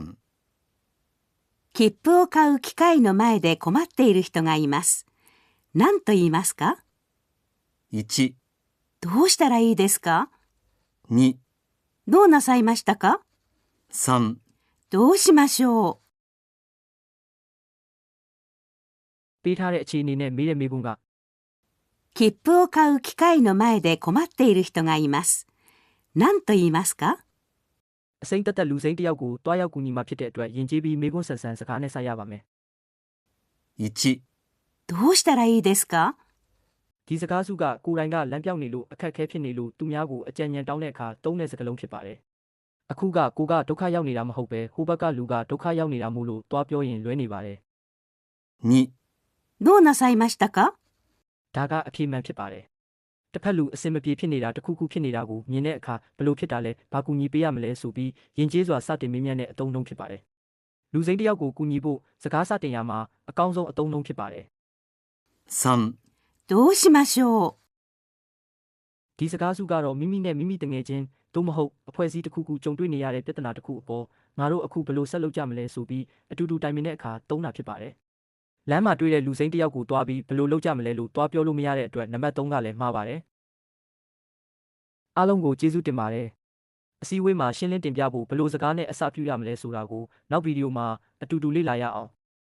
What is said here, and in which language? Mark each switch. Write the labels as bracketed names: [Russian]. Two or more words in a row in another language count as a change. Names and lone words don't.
[Japanese] 切符を買う機械の前で困っている人がいます。何と言いますか？ 1、どうしたらいいですか？ 2、どうなさいましたか？ 3、どうしましょう？ [Burmese] ပေးထားတဲ့အခြေအနေနဲ့မေးတဲ့မေးခွန်းက [Japanese] 切符を買う機械の前で困っている人がいます。何と言いますか？ [Burmese] အစိမ့်တက်လူစိမ့်တယောက်ကိုတွားရောက်ကူညီမှဖြစ်တဲ့အတွက်ယဉ်ကျေးပြီးမေးခွန်းဆန်ဆန်စကားနဲ့ဆက်ရပါမယ် [Japanese] 1、どうしたらいいですか？ [Burmese] ဒီစကားစုကကိုယ်တိုင်ကလမ်းပြောင်းနေလို့အခက်အခဲဖြစ်နေလို့သူများကိုအကြံဉာဏ်တောင်းတဲ့အခါသုံးတဲ့စကားလုံးဖြစ်ပါတယ်အခုကကိုကဒုက္ခရောက်နေတာမဟုတ်ပဲဟိုဘက်ကလူကဒုက္ခရောက်နေတာမို့လို့တွားပြောရင်လွဲနေပါတယ် [Japanese] 2、どうなさいましたか？ [Burmese] ဒါကအဖြေမှန်ဖြစ်ပါတယ်တစ်ဖက်လူအစင်မပြေဖြစ်နေတာတစ်ခုခုဖြစ်နေတာကိုမြင်တဲ့အခါဘယ်လိုဖြစ်တာလဲဘာကူညီပေးရမလဲဆိုပြီးယဉ်ကျေးစွာစတင်မေးမြန်းတဲ့အသုံးအနှုန်းဖြစ်ပါတယ်လူစိမ်းတယောက်ကိုကူညီဖို့စကားစတင်ရမှာအကောင်းဆုံးအသုံးအနှုန်းဖြစ်ပါတယ် [Japanese] 3、どうしましょう？ [Burmese] ဒီစကားစုကတော့မိမိနဲ့မိမိတငယ်ချင်းသို့မဟုတ်အဖွဲ့အစည်းတစ်ခုခုကြုံတွေ့နေရတဲ့ပြဿနာတစ်ခုအပေါ်ငါတို့အခုဘယ်လိုဆက်လုပ်ကြမလဲဆိုပြီးအတူတူတိုင်ပင်တဲ့အခါသုံးတာဖြစ်ပါတယ်လမ်းမှာတွေ့တဲ့လူစိမ်းတယောက်ကိုတွားပြီးဘယ်လိုလုပ်ကြမလဲလို့တွားပြောလို့မရတဲ့အတွက်နံပါတ်3ကလည်းမှားပါတယ်အားလုံးကိုကျေးဇူးတင်ပါတယ်အစည်းအဝေးမှာရှင်းလင်းတင်ပြဖို့ဘယ်လိုစကားနဲ့အစပြုရမလဲဆိုတာကိုနောက်ဗီဒီယိုမှာအတူတူလေ့လာရအောင်